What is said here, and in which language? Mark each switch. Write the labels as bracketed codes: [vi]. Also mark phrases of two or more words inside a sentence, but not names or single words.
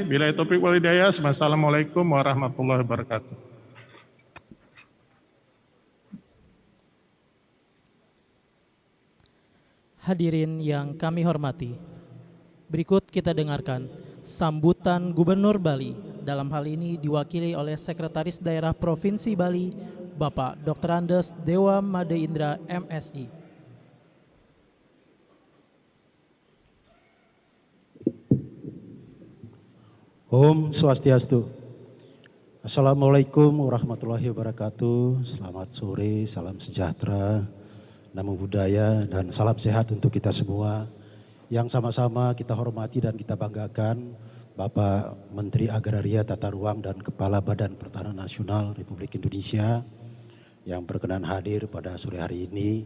[ar] بالله التوفيق والهداية والسلام عليكم ورحمة الله وبركاته. [id] Hadirin yang kami hormati, berikut kita dengarkan sambutan Gubernur Bali, dalam hal ini diwakili oleh Sekretaris Daerah Provinsi Bali, Bapak Dr. Andes Dewa Made Indra MSI. [ban] Om Swastiastu. [ar] السلام عليكم ورحمة الله وبركاته. [id] Selamat sore, salam sejahtera, [pi] namo buddhaya, [id] dan salam sehat untuk kita semua. Yang sama-sama kita hormati dan kita banggakan Bapak Menteri Agraria Tata Ruang dan Kepala Badan Pertanahan Nasional Republik Indonesia yang berkenan hadir pada sore hari ini.